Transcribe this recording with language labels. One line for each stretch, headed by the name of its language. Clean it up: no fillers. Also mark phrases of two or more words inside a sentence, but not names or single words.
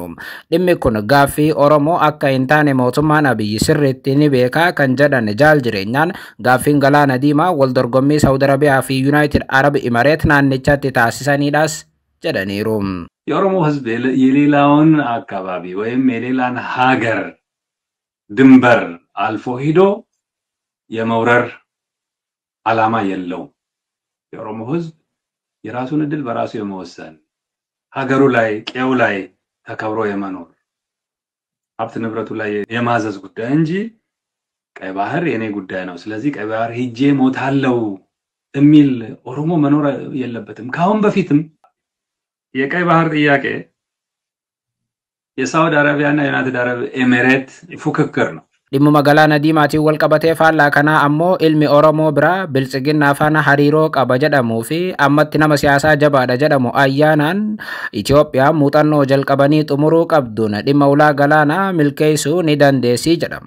Oromo: Dhimmi kun gaaffii Oromoo akka hin taane mootummaan Abiyyi sirriitti ni beekaa kan jedhan jaaljireenyaan gaaffiin galaana diimaa wal dorgommii Saudi Arabiyaa fi United Arab Emirates naannichatti taasisaniidhaas jedhaniiru.
Amharic: የኦሮሞ ህዝብ የሌላውን አካባቢ ወይም የሌላን ሀገር ድንበር አልፎ ሂዶ የመውረር ዓላማ የለው። የኦሮሞ ህዝብ የራሱን እድል በራሱ የመወሰን ሀገሩ ላይ ቀዩ ላይ ተከብሮ የመኖር ሀብት ንብረቱ ላይ የማዘዝ ጉዳይ እንጂ ቀይ ባህር የኔ ጉዳይ ነው ስለዚህ ቀይ ባህር ሄጄ ሞታለው የሚል ኦሮሞ መኖር የለበትም። ካሁን በፊትም የቀይ ባህር ጥያቄ የሳውዲ አረቢያና ዩናይትድ አረብ ኤሚሬት ፉክክር ነው።
Oromo: dhimma magaalaa Diimaatiin wal qabatee faallaa kana ammoo ilmi Oromoo bira biltsiginna faana hariiroo qaba jedhamuu fi ammatti nama siyaasaa jabaadha jedhamu Ayyaanaan Itoophiyaa muuxannoo jalqabanii xumuruu qabduun dhimma ulaa galaanaa milkeessuu ni dandeessii jedhama.